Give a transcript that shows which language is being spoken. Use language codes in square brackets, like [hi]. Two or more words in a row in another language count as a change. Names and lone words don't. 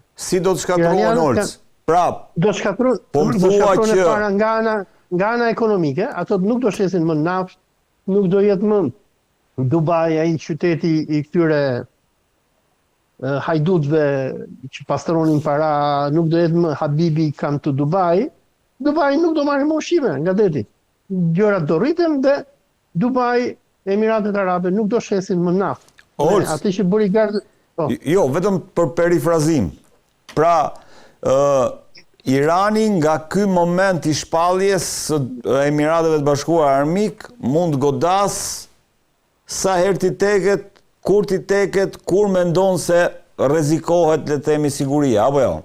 [sq] Si do të shkatrohen, Olc? Prap, do shkatrohen para nga ana ekonomike, ato nuk do shesin më naftë, nuk do jetë më Dubai, ai qyteti i këtyre hajdutëve që pastronin para, nuk do jetë më Habibi [en] come to Dubai. [sq] Dubai nuk do marrë më ushqime nga deti. Gjërat do rriten dhe Dubai, Emiratet Arabe nuk do shesin më naftë. Atë që bëri gardë. Jo, vetëm për perifrazim. Pra, Irani nga ky moment i shpalljes së Emirateve të Bashkuara Armik mund godas sa herë ti teket, kur ti teket, kur mendon se rrezikohet, le të themi, siguria, apo jo?